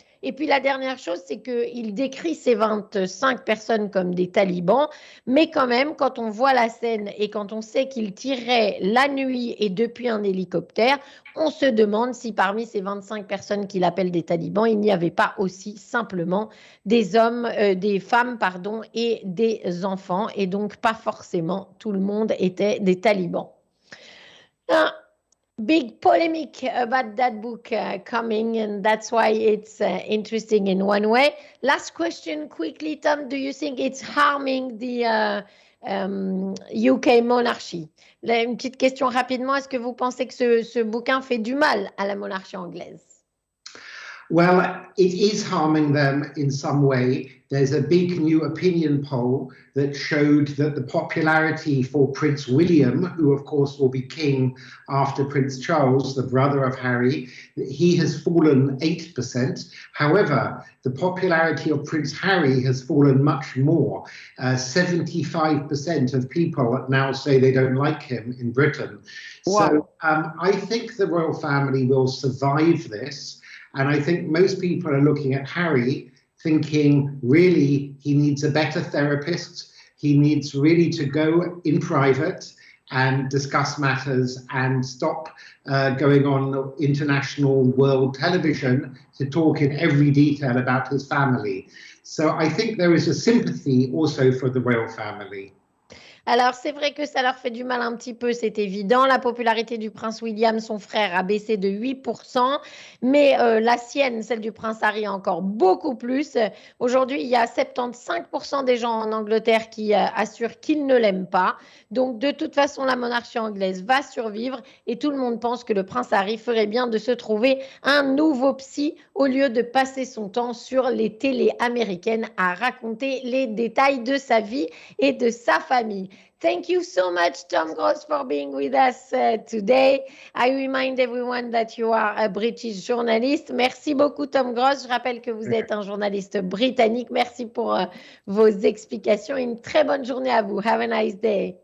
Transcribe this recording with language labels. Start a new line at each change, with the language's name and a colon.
French: Et puis la dernière chose, c'est qu'il décrit ces 25 personnes comme des talibans, mais quand même, quand on voit la scène et quand on sait qu'il tirait la nuit et depuis un hélicoptère, on se demande si parmi ces 25 personnes qu'il appelle des talibans, il n'y avait pas aussi simplement des hommes, des femmes, pardon, et des enfants, et donc pas forcément tout le monde était des talibans.
English: Big polemic about that book coming, and that's why it's interesting in one way. Last question quickly, Tom, do you think it's harming the UK monarchy.
French: Là, une petite question rapidement, est-ce que vous pensez que ce bouquin fait du mal à la monarchie anglaise?
English: Well, it is harming them in some way. There's a big new opinion poll that showed that the popularity for Prince William, who of course will be king after Prince Charles, the brother of Harry, he has fallen 8%. However, the popularity of Prince Harry has fallen much more. 75% of people now say they don't like him in Britain. Wow. So I think the royal family will survive this. And I think most people are looking at Harry thinking, really, he needs a better therapist. He needs really to go in private and discuss matters and stop going on international world television to talk in every detail about his family. So I think there is a sympathy also for the royal family.
French: Alors, c'est vrai que ça leur fait du mal un petit peu, c'est évident. La popularité du prince William, son frère, a baissé de 8%, mais la sienne, celle du prince Harry, encore beaucoup plus. Aujourd'hui, il y a 75% des gens en Angleterre qui assurent qu'ils ne l'aiment pas. Donc, de toute façon, la monarchie anglaise va survivre et tout le monde pense que le prince Harry ferait bien de se trouver un nouveau psy au lieu de passer son temps sur les télés américaines à raconter les détails de sa vie et de sa famille.
English: Thank you so much, Tom Gross, for being with us today. I remind everyone that you are a British journalist.
French: Merci beaucoup, Tom Gross. Je rappelle que vous êtes un journaliste britannique. Merci pour vos explications. Une très bonne journée à vous.
English: Have a nice day.